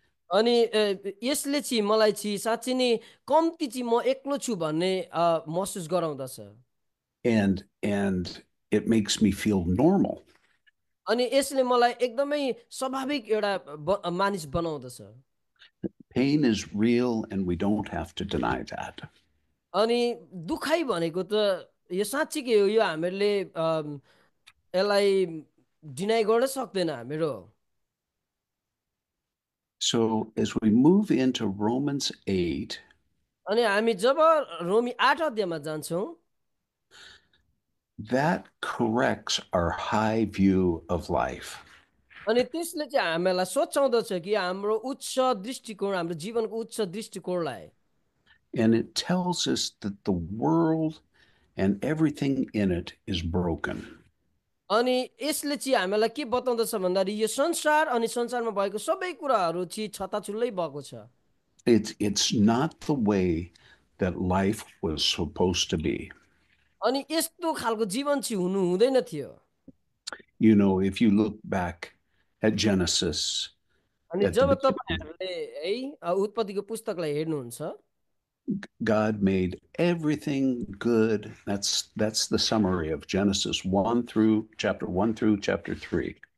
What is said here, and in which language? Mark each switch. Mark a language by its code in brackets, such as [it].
[ne] अनि यसले चाहिँ मलाई चाहिँ साँच्चै नै कम्ती चाहिँ म एक्लो छु भन्ने महसुस गराउँदछ [en] And it makes me feel normal. [ne] अनि यसले मलाई एकदमै स्वाभाविक एउटा मानिस बनाउँदछ। [en] Pain is real, and we don't have to deny that. [ne] अनि दुखाइ भनेको त यो साँच्चीकै हो, यो हामीहरूले यसलाई डिनाइ गर्न सक्दैन हामीहरू। [en] So as we move into Romans 8, [ne] अनि हामी जब रोमी 8 अध्यायमा जान्छौँ, [en] that corrects our high view of life. [ne] अनि त्यसले चाहिँ हामीलाई सोचाउँदछ कि हाम्रो उच्च दृष्टिकोण, हाम्रो जीवनको उच्च दृष्टिकोणलाई, [en] And it tells us that the world and everything in it is broken. [ne] अनि यसले चाहिँ हामीलाई के बताउँदछ भन्दाखेरि यो संसार अनि संसारमा भएको सबै कुराहरू चाहिँ छताछुल्लै भएको छ। [en] It's not the way that life was supposed to be. [ne] अनि यस्तो खालको जीवन चाहिँ हुनु हुँदैन थियो। [en] You know, if you look back at Genesis, [ne] अनि [en] at the [ne] जब [en] beginning, [ne] तपाईँहरूले है उत्पत्तिको पुस्तकलाई हेर्नुहुन्छ, [en] God made everything good. That's the summary of Genesis 1 through chapter 1 through chapter 3.